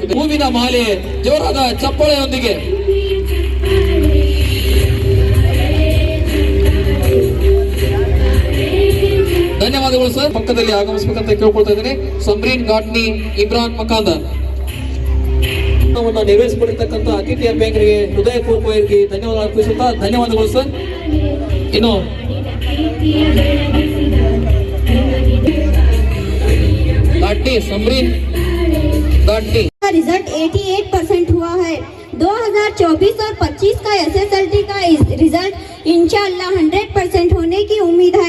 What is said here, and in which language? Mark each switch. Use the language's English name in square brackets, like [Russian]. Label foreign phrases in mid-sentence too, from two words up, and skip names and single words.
[Kannada] ಹೂವಿನ ಮಾಲೆ ಜೋರಾದ ಚಪ್ಪಾಳೆಯೊಂದಿಗೆ ಧನ್ಯವಾದಗಳು ಸರ್. ಪಕ್ಕದಲ್ಲಿ ಆಗಮಿಸಬೇಕಂತ ಕೇಳ್ಕೊಳ್ತಾ ಇದ್ದೇನೆ. ಸಮ್ರೀನ್ ಘಾಟ್ನಿ, ಇಮ್ರಾನ್ ಮಕಾಂದರ್ ನೆರವೇರಿಸಿಕೊಂಡಿರ್ತಕ್ಕಂಥ ಅತಿಥಿಯ ಬ್ಯಾಂಕರಿಗೆ ಹೃದಯಪೂರ್ವಕವಾಗಿ ಧನ್ಯವಾದ ಅರ್ಪಿಸುತ್ತಾ ಧನ್ಯವಾದಗಳು ಸರ್. [Hindi] ಇನ್ನು घाटी समरीन घाटी का रिजल्ट 88% हुआ है. 2024 और 25 का SSLT का रिजल्ट इंशाअल्लाह 100% होने की उम्मीद है.